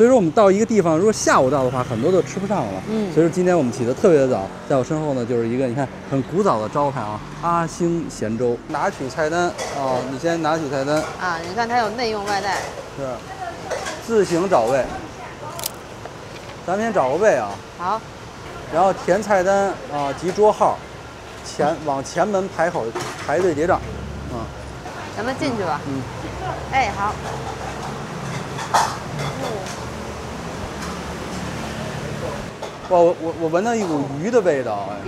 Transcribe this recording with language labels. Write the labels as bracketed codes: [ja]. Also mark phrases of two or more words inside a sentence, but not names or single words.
[zh] 所以說我們到一個地方，如果下午到的話，很多都吃不上了。所以說今天我們起得特別的早，在我身後呢就是一個你看很古早的招牌啊，阿星鹹粥。拿取菜單啊，你先拿取菜單啊，你看它有內用外帶。是，自行找位。咱們先找個位啊。好。然後填菜單啊及桌號，往前門排隊結賬。咱們進去吧。哎，好。哇，我聞到一股魚的味道哎。裡